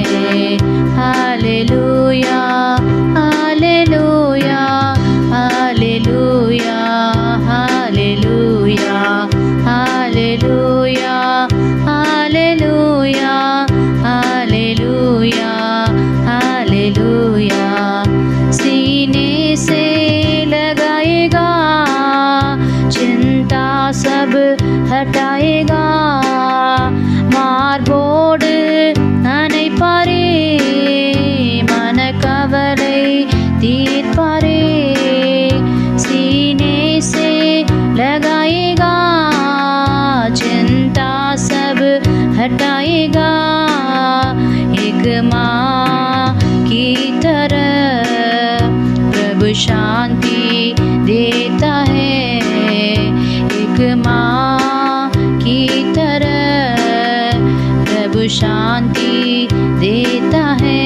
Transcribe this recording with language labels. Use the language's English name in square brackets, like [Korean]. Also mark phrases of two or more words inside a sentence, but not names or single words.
[Hindi] हालेलुया हालेलुया हालेलुया हालेलुया हालेलुया हालेलुया हालेलुया हालेलुया. सीने से लगाएगा, चिंता सब हटाएगा. [Tamil] மார்போடு அணைப்பாரே, மனக்கவலை தீர்ப்பாரே. [Hindi] सीने से लगाएगा, चिंता सब हटाएगा. एक माँ की तरह प्रभु शांति देता है, एक माँ की तरह प्रभु शांति देता है.